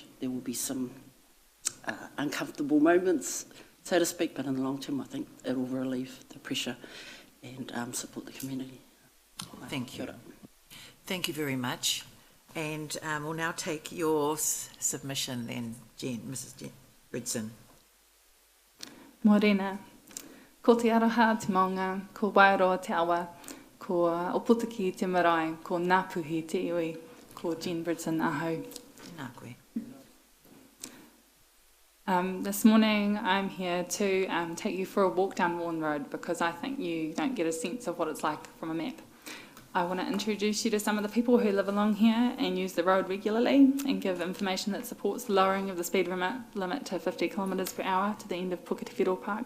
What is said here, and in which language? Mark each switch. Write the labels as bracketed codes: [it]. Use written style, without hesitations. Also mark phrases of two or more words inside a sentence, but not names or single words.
[en] There will be some uncomfortable moments, so to speak, but in the long term, I think it will relieve the pressure and support the community. Thank you. Thank you very much. And we'll now take your submission then, Mrs. Bridson. Morena. [mi] Ko te aroha te maunga, ko Wairoa te awa, ko Oputaki te marae, ko Ngāpuhi te iwi, ko Jen Bridson ahau. Nā koe. [en] This morning I'm here to take you for a walk down Vaughan Road because I think you don't get a sense of what it's like from a map. I want to introduce you to some of the people who live along here and use the road regularly and give information that supports lowering of the speed limit to 50 kilometres per hour to the end of Puketewhiro Park.